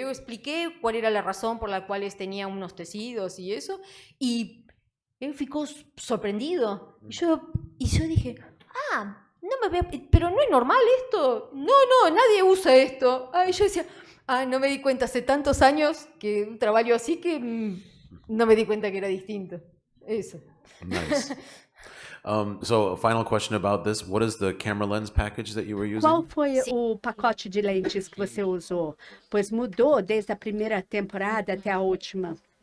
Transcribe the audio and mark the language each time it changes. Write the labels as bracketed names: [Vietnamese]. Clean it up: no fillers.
[Spanish] Yo expliqué cuál era la razón por la cual tenía unos tejidos y eso, y él ficó sorprendido. Y yo dije, no me veo, pero no es normal esto. No, nadie usa esto. Y yo decía, no me di cuenta, hace tantos años que trabajo así que no me di cuenta que era distinto. Eso. [English] Nice. So, a final question about this. What is the camera lens package that you were using? [Portuguese] Qual foi o pacote de lentes que você usou? Pois mudou desde a primeira temporada até a última.